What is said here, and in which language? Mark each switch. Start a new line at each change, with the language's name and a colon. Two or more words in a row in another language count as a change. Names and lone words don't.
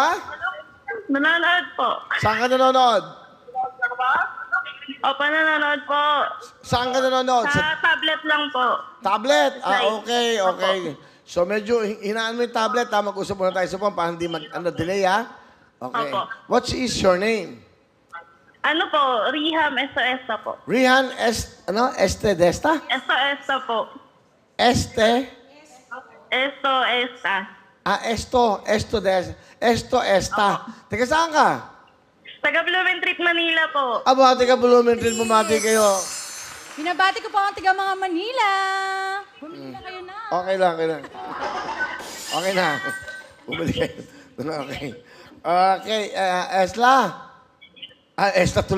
Filipino: Nanonood po. Saan ka nanonood? Opo, nanonood po. Saan ka nanonood? Sa tablet lang po. Tablet? Slide.
English: Okay, okay.
Filipino: So medyo hinaan mo yung tablet, ha? Mag-usap muna tayo sa phone para hindi delay, ha? Okay. Opo.
English: What is your name?
Filipino: Ano po? Riham Esto po. Rihan Este Desta? Esto po. Este? Esto Esta. Esto Esta. Teka, saan ka? Taga Blumentritt, Manila po. Aba, teka, Blumentritt, bumati kayo. Binabati ko po ang tiga mga Manila. Bumili na kayo na. Okay lang, okay lang. Okay na. Bumili kayo. Okay. Okay, Esla. Esla tuloy.